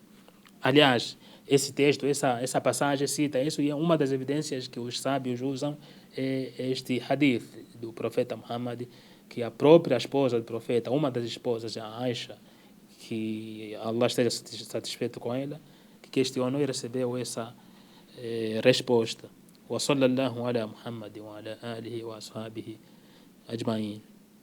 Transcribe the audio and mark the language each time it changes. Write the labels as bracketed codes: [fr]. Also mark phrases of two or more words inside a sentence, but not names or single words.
[pt] Aliás, esse texto, essa passagem cita isso, e é uma das evidências que os sábios usam é este hadith do profeta Muhammad, que a própria esposa do profeta, uma das esposas, a Aisha, que Allah esteja satisfeito com ela, que questionou e recebeu essa resposta. [ar] وصلى الله على محمد وعلى آله وأصحابه أجمعين.